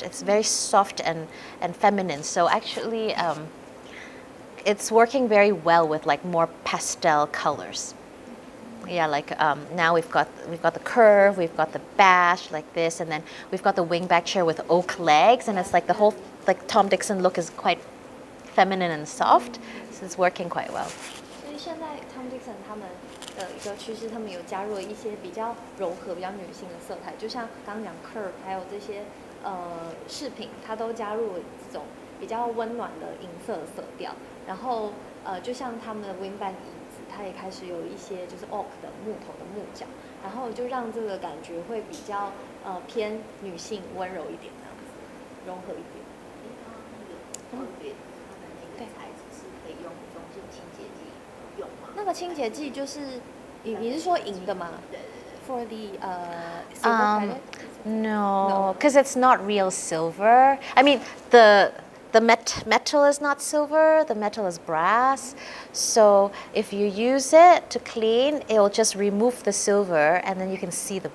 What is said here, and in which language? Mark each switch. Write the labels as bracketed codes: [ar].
[en] It's very soft and feminine. So actually, it's working very well with like more pastel colors. Yeah, like now we've got the curve, we've got the bash like this, and then we've got the wingback chair with oak legs, and it's like the whole like TomDixon look is quite feminine and soft, so it's working quite well. [zh] 所以现在 TomDixon 他们的一个趋势，他们有加入了一些比较柔和、比较女性的色彩，就像刚刚讲 curve， 还有这些饰品，它都加入了这种比较温暖的银色色调。然后就像他们的 wingback 椅子，它也开始有一些就是 oak 的木头的木角，然后就让这个感觉会比较偏女性、温柔一点这样子，融合一点。对，材质是可以用中性清洁剂用吗？那个清洁剂就是你是说银的吗？对对对。 [en] For the silver pellet? No, because it's not real silver. I mean, the metal is not silver, the metal is brass. So if you use it to clean, it will just remove the silver and then you can see the